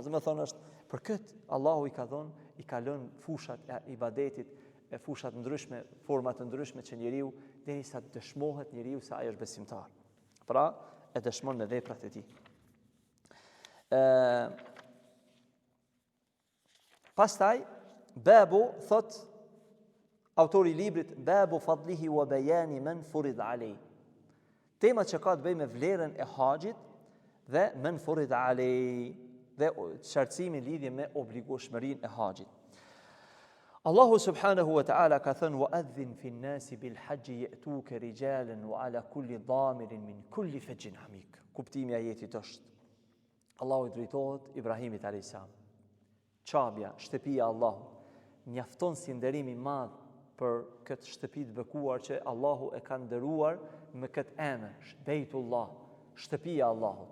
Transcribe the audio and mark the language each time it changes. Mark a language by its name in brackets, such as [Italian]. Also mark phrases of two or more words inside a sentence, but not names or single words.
[Albanian] Do të thonë është për këtë Allahu i ka lënë fushat e ibadetit, fushat ndryshme, forma të ndryshme që njeriu derisa të dëshmohet njeriu se ai është besimtar. Pra e dëshmon me veprat e tij. Pastaj babu thot autori i librit [Arabic] باب فضله وبيان من فرض عليه. [Albanian] Tema që ka të bëjë me vlerën e haxhit dhe [Arabic] من فرض عليه [Albanian] dhe qartësimi lidhje me obligueshmërinë e haxhit. [Arabic] الله سبحانه وتعالى [Albanian] ka thënë [Arabic] وأذن في الناس بالحج يأتوك رجالا وعلى كل ضامر من كل فج عميق. [Albanian] Kuptimi i ajetit është Allahu i drejtohet Ibrahimit [Arabic] عليه السلام. [Albanian] Çabja, shtëpia e Allahut, mjafton si nderim i madh për këtë shtëpi të bekuar që Allahu e ka nderuar me këtë emër, Bejtullah, shtëpia e Allahut.